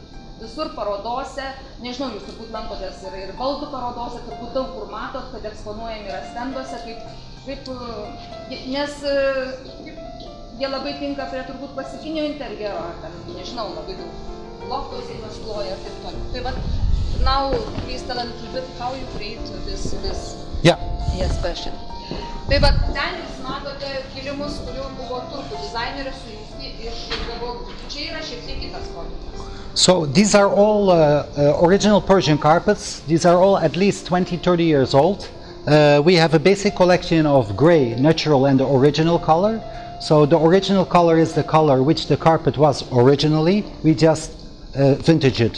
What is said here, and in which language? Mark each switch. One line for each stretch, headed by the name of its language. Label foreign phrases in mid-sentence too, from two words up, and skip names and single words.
Lithuanian: Visur parodose, nežinau, jūs turbūt lankotės ir baldų parodose, turbūt daug kur matot, kad eksponuojami yra stenduose, nes jie labai tinka prie turbūt klasikinio interjero, ar ten, nežinau, labai daug loftos įmas kloja ir taip toliau. Tai vat,
English: now please tell a little bit how you create this yes, fashion.
Lithuanian: Tai vat, ten jūs matote kilimus, kurių buvo turkų dizainerio sujungti iš gabalų. Čia yra šiek tiek kitas produktas.
English: So these are all original Persian carpets. These are all at least 20-30 years old. We have a basic collection of gray, natural and the original color. So the original color is the color which the carpet was originally. We just vintage it.